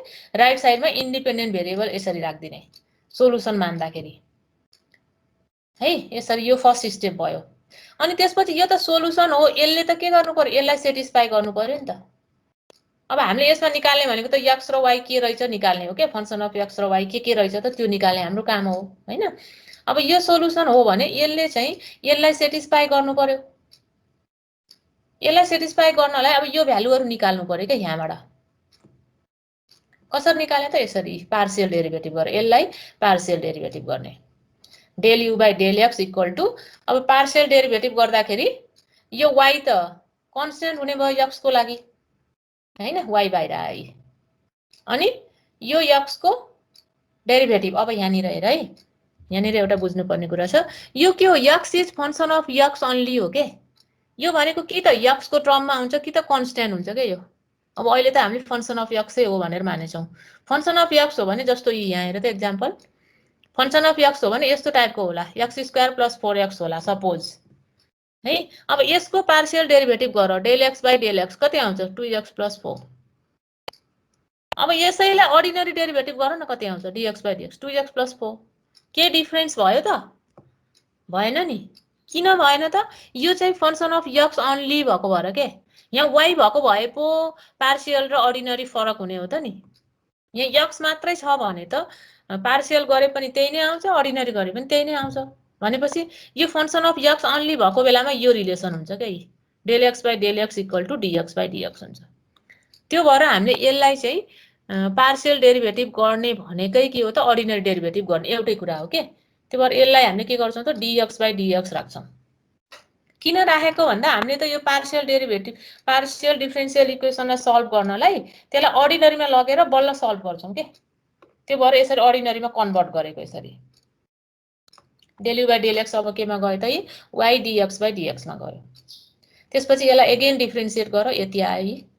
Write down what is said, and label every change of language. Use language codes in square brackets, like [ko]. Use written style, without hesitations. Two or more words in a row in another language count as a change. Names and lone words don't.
[ne] राइट साइडमा [en] independent variable [ne] यसरी राख्दिने सोलुसन मान्दाखेरि है यसरी यो [en] first step [ne] भयो अनि त्यसपछि यो त सोलुसन हो यसले त के गर्नु पर्यो यसलाई सेटिस्फाई गर्नु पर्यो नि त अब हामीले यसमा निकाल्ने भनेको त x र y के रहेछ निकाल्ने हो के [en] function of x [ne] र y के रहेछ त त्यो निकाल्ने हाम्रो काम हो हैन अब यो सोलुसन हो भने यसले चाहिँ यसलाई सेटिस्फाई गर्नु पर्यो यसलाई सेटिस्फाई गर्नलाई अब यो भ्यालुहरु निकाल्नु पर्यो के यहाँबाट कसरी निकाल्ने त यसरी [en] partial derivative [ne] गरेर यसलाई [en] partial derivative [ne] गर्ने [en] del u by del x equal to [ne] अब [en] partial derivative [ne] गर्दाखेरि यो y त कन्स्टेन्ट हुने भयो x को लागि हैन y बाहिर आयो अनि यो x को डेरिभेटिभ अब यहाँनिर हेर है यहाँनिर एउटा बुझ्नुपर्ने कुरा छ यो के हो [en] x is function of x only [ne] हो के यो भनेको कि त x को टर्ममा हुन्छ कि त कन्स्टेन्ट हुन्छ के यो अब अहिले त हामीले [en] function of x [ne] हो भनेर मानेछौं [en] function of [ne] x हो भने जस्तो यहाँ हेर त [en] example function of x [ne] हो भने यस्तो टाइपको होला [en] x square plus 4x [ne] होला सपोज है अब यसको [en] partial derivative [ne] गर [en] del x by del x [ne] कति आउँछ [en] 2x plus 4 [ne] अब यसैलाई [en] ordinary derivative [ne] गर न कति आउँछ [en] dx by dx 2x plus 4 [ne] के डिफरेन्स भयो त भएन नि किन भएन त यो चाहिँ फंक्सन [en] of x only [ne] भएको भएर के यहाँ y भएको भए पो पार्शियल र अर्डिनरी फरक हुने हो त नि यहाँ x मात्रै छ भने त पार्शियल गरे पनि त्यही नै आउँछ अर्डिनरी गरे पनि त्यही नै आउँछ भनेपछि यो [en] function of x only [ne] भएको बेलामा यो रिलेसन हुन्छ के [en] del x by del x equal to dx by dx [ne] हुन्छ त्यो भएर हामीले यसलाई चाहिँ [en] partial derivative [ne] गर्ने भनेकै के हो त [en] ordinary derivative [ne] गर्ने एउटै कुरा हो के त्यो भएर यसलाई हामीले के गर्छौं त [en] dx by dx [ne] राख्छौं किन राखेको भन्दा हामीले त यो [en] partial differential [ne] इक्वेसनलाई सल्भ गर्नलाई त्यसलाई अर्डिनरीमा लगेर बल्ल सल्भ गर्छौं के त्यो भएर यसरी अर्डिनरीमा कन्भर्ट गरेको यसरी [en] del u by del x [ne] अब केमा गयो त [en] y dx by dx [ne] मा गयो त्यसपछि यसलाई [en] again differentiate [ne] गर यति आयो